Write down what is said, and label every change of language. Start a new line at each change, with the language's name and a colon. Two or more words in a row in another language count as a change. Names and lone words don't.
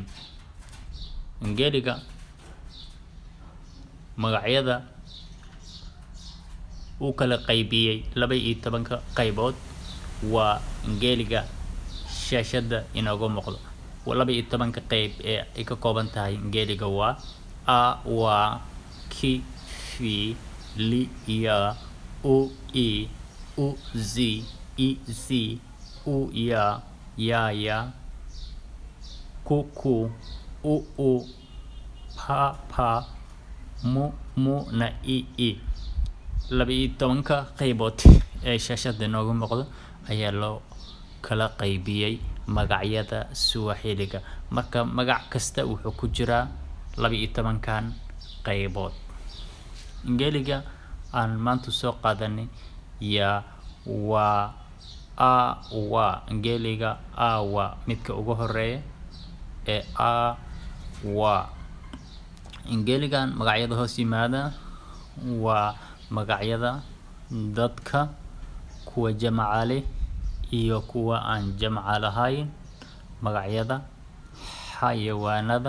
Somali: Ingeliga magacyada uu kala qaybiyay 12 qaybood waa ingeliga shashada inoogu muuqdo. Walaba 12 qayb ee ay ka kooban tahay ingeliga waa
Swahili: a wa ki fi li ya u i u zi i si u ya ya ku ku u pa mu na i
Somali: 12 qaybood ee shashada inoogu muuqdo ayaa loo kala qaybiyay magacyada Swahiliga. Marka magac kasta wuxuu ku jiraa 12 kan qaybood. Ingeliga aan maanta soo qaadanay
Swahili: ya wa
Somali: ingeliga wa midka ugu horeeya ee wa ingeligan magacyada hoos yimaada waa magacyada dadka kuwa jamaca leh iyo kuwa aan jamaca lahayn, magacyada xayawaanada